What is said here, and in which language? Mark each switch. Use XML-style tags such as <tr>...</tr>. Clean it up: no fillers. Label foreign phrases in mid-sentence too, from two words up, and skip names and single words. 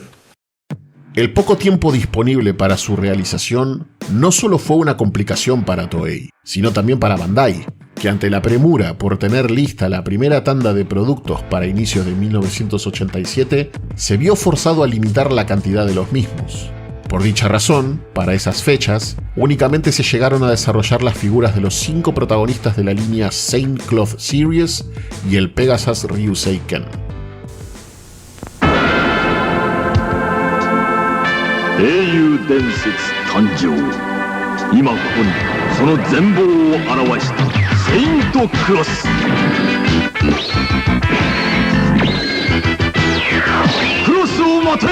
<es>El poco tiempo disponible para su realización no solo fue una complicación para Toei, sino también para Bandai, que ante la premura por tener lista la primera tanda de productos para inicios de 1987, se vio forzado a limitar la cantidad de los mismos. Por dicha razón, para esas fechas, únicamente se llegaron a desarrollar las figuras de los 5 protagonistas de la línea Saint Cloth Series y el Pegasus Ryusei Ken.</es> <ja>英雄伝説誕生。今ここにその全貌を表したセイントクロス。クロスを待て。</ja>